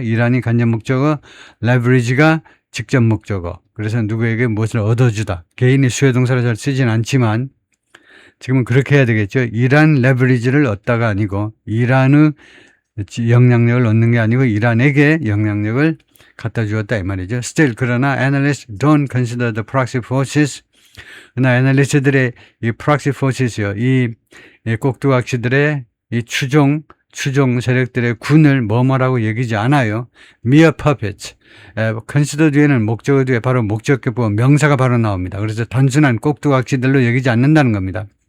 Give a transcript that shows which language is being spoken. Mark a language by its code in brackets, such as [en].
[ko] 이란이 간접 목적어, leverage가 직접 목적어. 그래서 누구에게 무엇을 얻어주다. 개인이 수요 동사로 잘 쓰진 않지만 지금은 그렇게 해야 되겠죠. 이란 leverage를 얻다가 아니고, 이란의 영향력을 얻는 게 아니고 이란에게 영향력을 갖다 주었다 이 말이죠. [en] Still, [ko] 그러나 [en] analysts don't consider the proxy forces. [ko] 그러나 애널리스트들의 이 proxy forces요, 이 꼭두각시들의 이 추종 세력들의 군을 뭐뭐라고 얘기지 않아요. [en] mere puppets. [ko] consider 뒤에는 목적어 뒤에 바로 목적격보 명사가 바로 나옵니다. 그래서 단순한 꼭두각시들로 여기지 않는다는 겁니다.